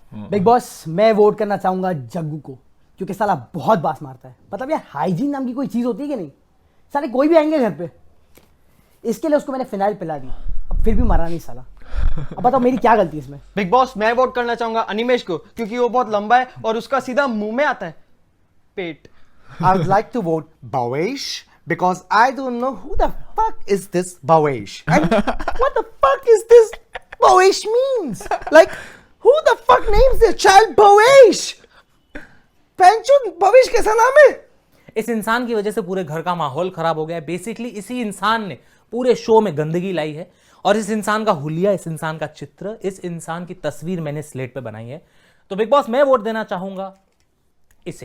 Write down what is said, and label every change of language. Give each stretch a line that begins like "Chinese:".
Hindi: Big boss, मैं vote करना चाहूंगा जग्गू को, क्योंकि साला बहुत बास मारता है। मतलब यार हाइजीन नाम की कोई चीज होती है कि नहीं? साले कोई भी आएंगे घर पे, इसके लिए उसको मैंने फिनाइल पिला दी, अब फिर भी मरा नहीं साला। अब बताओ मेरी क्या गलती है इसमें? बिग बॉस, मैं वोट करना चाहूंगा अनिमेश को, क्योंकि वो बहुत लंबा है और उसका सीधा मुंह में आता है पेट।
English: I would like to vote Bawesh because I don't know who the fuck is this Bawesh and what the fuck is this Bawesh means. Like, who the fuck names their child Bawesh?
Hindi: पेंचो Bawesh कैसा नाम है? इस इंसान की वजह से पूरे घर का माहौल खराब हो गया है। बेसिकली इसी इंसान ने पूरे शो में गंदगी लाई है, और इस इंसान का हुलिया, इस इंसान का चित्र, इस इंसान की तस्वीर मैंने स्लेट पे बनाई है। तो बिग बॉस, मैं वोट देना चाहूंगा इसे।